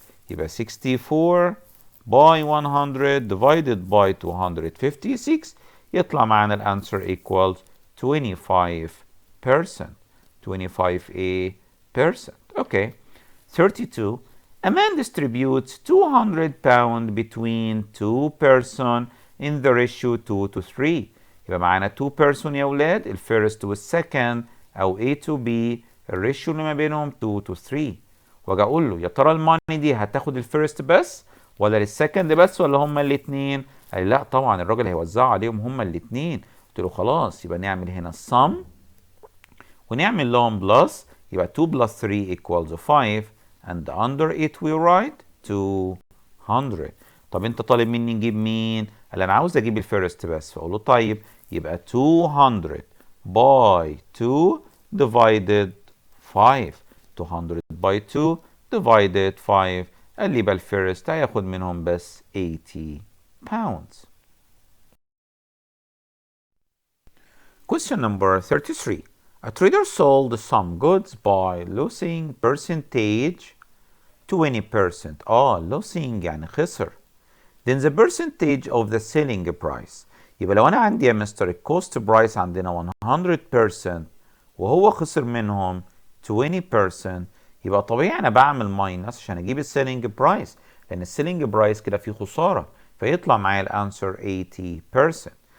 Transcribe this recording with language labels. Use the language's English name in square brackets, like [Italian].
[Arabic] يبقى 64 by 100 [English] divided by 256 [Arabic] يطلع معانا الانسر [English] equals 25%. 25%. Okay. 32. A man distributes 200 pounds between two persons in the ratio 2 to 3. [Arabic] يبقى معانا 2 person يا ولاد، الفيرست والسكند او A to B، الريشيو اللي ما بينهم [English] 2 to 3. [Arabic] واجي اقول له يا ترى الماني دي هتاخد الفيرست بس ولا للسكند بس ولا هما الاثنين؟ قال لي لا طبعا الراجل هيوزعها عليهم هما الاثنين. قلت له خلاص يبقى نعمل هنا sum ونعمل لهم بلس، يبقى [English] 2 plus 3 equals 5 and under it we write 200. [Arabic] طب انت طالب مني نجيب مين؟ قال انا عاوز اجيب الفيرست بس، فاقول له طيب يبقى [English] 200 by 2 divided 5. 200 by 2 divided 5. [Arabic] قال لي يبقى الفيرست هياخد منهم بس [English] 80 pounds. Question number 33. A trader sold some goods by losing percentage 20%. [Arabic] losing يعني خسر. [English] Then the percentage of the selling price. [Arabic] يبقى لو انا عندي يا مستر الكوست برايس عندنا 100% وهو خسر منهم 20%، يبقى طبيعي انا بعمل ماينس عشان اجيب السيلينج برايس، لان السيلينج برايس كده فيه خساره، فيطلع معايا الانسر 80%.